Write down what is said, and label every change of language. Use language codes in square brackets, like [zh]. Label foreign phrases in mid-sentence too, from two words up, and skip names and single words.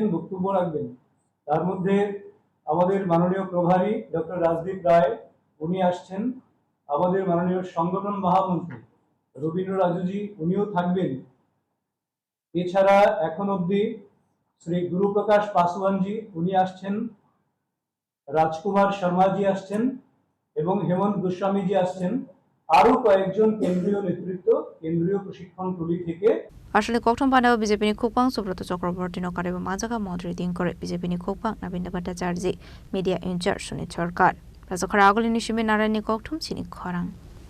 [bn] বক্তব্য রাখবেন তার মধ্যে আমাদের মাননীয় প্রভারী ডক্টর রাজদীপ রায় উনি আসছেন আমাদের মাননীয় সংগঠন মহামন্ত্রী রবীন্দ্র রাজুজি উনিও থাকবেন এছাড়া এখন অবধি শ্রী গুরুপ্রকাশ পাসওয়ানজি উনি আসছেন রাজকুমার শর্মাজি আসছেন এবং হেমন্ত গোস্বামীজি আসছেন আরো কয়েকজন কেন্দ্রীয় নেতৃত্ব কেন্দ্রীয় প্রশিক্ষণ টুলি থেকে [kok] আসলে kokthum panda BJP ni khopang Subroto Chakraborty no kare majaka mantri din kore BJP ni khopang Nabin Bhattacharya [en] media in charge [kok] Sunit Sarkar Prasakhara agulini shime narani kokthum chini khorang.